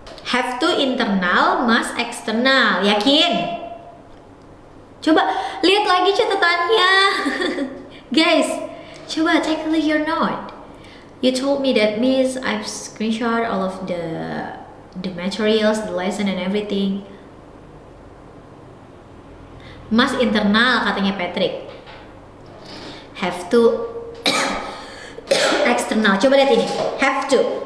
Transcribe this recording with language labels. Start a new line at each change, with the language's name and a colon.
English: Have to internal, must external.
Indonesian: Yakin? Coba lihat lagi catatannya.
English: Guys, coba take a look your note. You told me that Miss, I've screenshot all of the materials, the lesson and everything. Must internal katanya Patrick. Have to external. Coba lihat ini. Have to.